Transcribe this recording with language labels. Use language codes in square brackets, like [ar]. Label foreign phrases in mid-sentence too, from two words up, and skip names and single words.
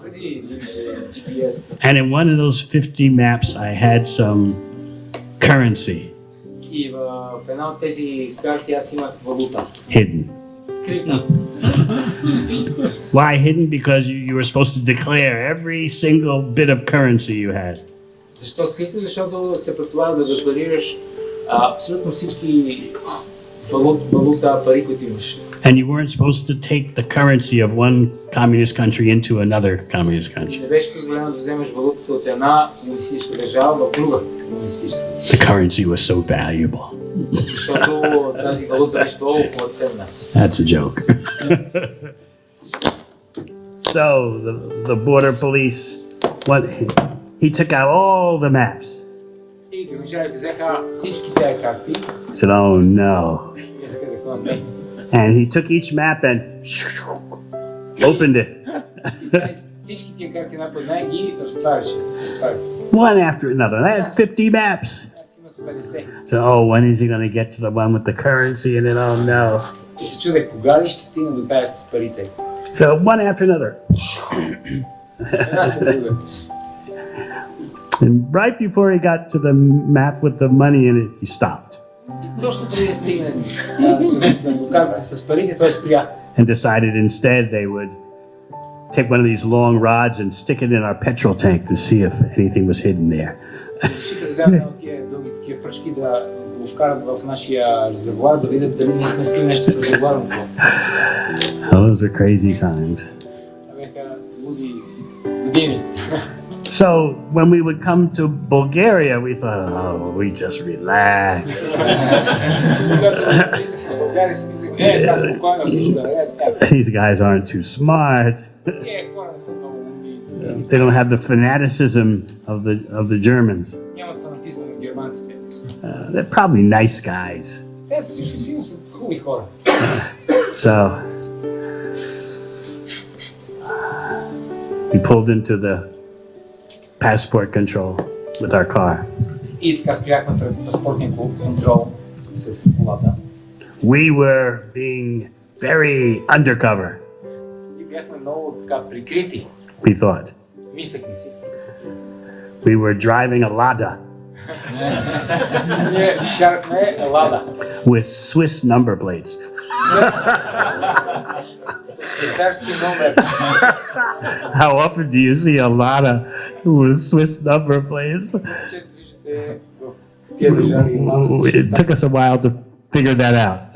[en] And in one of those 50 maps, I had some currency hidden. Why hidden? Because you were supposed to declare every single bit of currency you had. [bg] Защо скрито? Защото се предполага да декларираш абсолютно всички валута, пари, които имаш. [en] And you weren't supposed to take the currency of one communist country into another communist country. [bg] Не беше позволено да вземеш валутата от една комунистическа държава в друга комунистическа. [en] The currency was so valuable. [bg] Защото тази валута беше толкова ценна. [en] That's a joke. So the border police, he took out all the maps. [bg] И граничарите взеха всички тези карти. [en] He said, oh no. [bg] Не. [en] And he took each map and opened it. [bg] Всички тия карти една по една ги разтваряше. [en] One after another. I had 50 maps. So, oh, when is he going to get to the one with the currency? And then, oh no. [bg] И се чудех кога ли ще стигна до тая с парите. [en] So, one after another. [bg] Една след друга. [en] And right before he got to the map with the money in it, he stopped. [bg] Точно преди да стигне с картата с парите, той спря. [en] And decided instead they would take one of these long rods and stick it in our petrol tank to see if anything was hidden there. [bg] Решиха да вземат от тия дълги такива пръчки да го вкарат в нашия резервоар, да видят дали ние сме скрили нещо в резервоара. [en] Those are crazy times. [bg] Бяха луди години. [en] So when we would come to Bulgaria, we thought, oh, we just relax. These guys aren't too smart. They don't have the fanaticism of the Germans. They're probably nice guys. So we pulled into the passport control with our car. [bg] И така спряхме пред паспортния контрол с колата. [en] We were being very undercover. [bg] И бяхме много така прикрити. [en] We thought. [bg] Мислехме си. [en] We were driving a Lada. [bg] Ние карахме Лада. [en] With Swiss number plates. How often do you see a Lada with Swiss number plates? It took us a while to figure that out.